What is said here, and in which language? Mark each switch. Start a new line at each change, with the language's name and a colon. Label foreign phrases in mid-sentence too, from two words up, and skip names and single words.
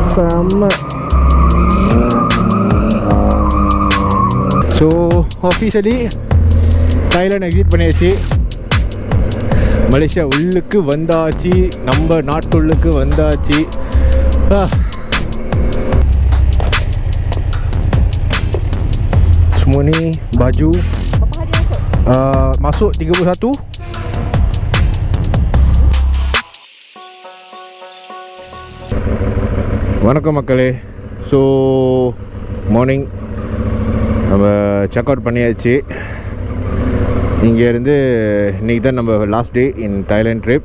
Tamil: செம்ம.
English: So officially
Tamil: தாய்லாந்து எக்ஸிட் பண்ணியாச்சு. மலேசியா உள்ளுக்கு வந்தாச்சு, நம்ம நாட்டுள்ளுக்கு வந்தாச்சு.
Malay: Semua ni baju masuk 31.
Tamil: வணக்கம் மக்களே.
English: So morning
Tamil: நம்ம
English: check out
Tamil: பண்ணியாச்சு. இங்கேருந்து இன்றைக்கி தான் நம்ம
English: last day in Thailand trip.